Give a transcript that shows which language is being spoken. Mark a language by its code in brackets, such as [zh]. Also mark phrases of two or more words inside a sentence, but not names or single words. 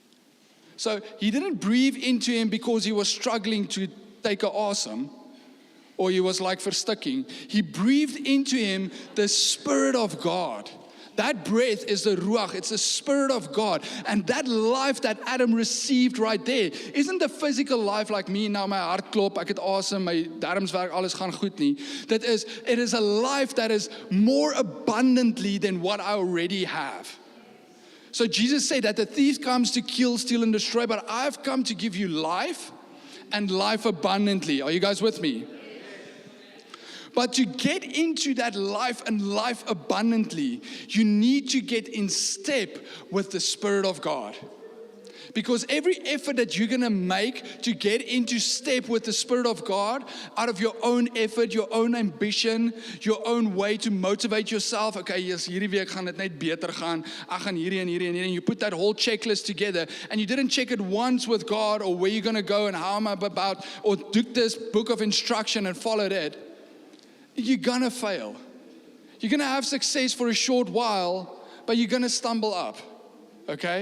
[en] So he didn't breathe into him because he was struggling to take an awesome, or he was like verstikking. He breathed into him the Spirit of God. That breath is the Ruach, it's the Spirit of God. And that life that Adam received right there, isn't the physical life like me, [af] nou my hart klop, ek het asem, my darms werk, alles gaan goed nie. [en] It is a life that is more abundantly than what I already have. So Jesus said that the thief comes to kill, steal, and destroy, but I've come to give you life and life abundantly. Are you guys with me? But to get into that life and life abundantly, you need to get in step with the Spirit of God. Because every effort that you're going to make to get into step with the Spirit of God, out of your own effort, your own ambition, your own way to motivate yourself, okay, yes, [af] hierdie week gaan dit net beter gaan, ek gaan hierdie en hierdie en hierdie, [en] and you put that whole checklist together, and you didn't check it once with God, or where you're going to go and how am I about, or do this book of instruction and follow it, you're going to fail. You're going to have success for a short while, but you're going to stumble up, okay?